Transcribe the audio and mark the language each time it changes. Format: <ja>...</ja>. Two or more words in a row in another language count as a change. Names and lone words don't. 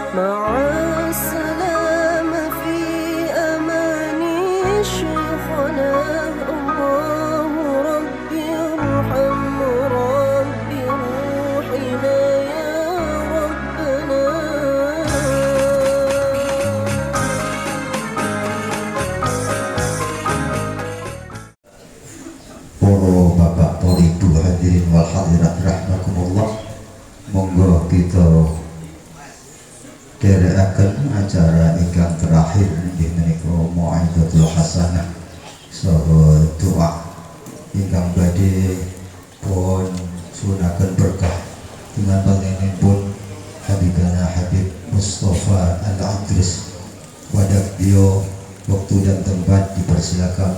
<ar>مع السلامة في أمان شيخنا الله ربي ارحم ربي روحنا يا ربنا.</ar> <id>Para bapak para ibu</id> <ar>حاضرين والحاضرات رحمكم الله,</ar> <id>monggo kita</id> <jv>derekaken acara ingkang terakhir inggih menika</jv> <ar>موعظة الحسنة</ar> <jv>saha doa ingkang badhe pun sunaken berkah dengan panjenenganipun Habibana Habib Mustafa Al-Adris.</jv> <id>Wadak beliau waktu dan tempat dipersilakan.</id>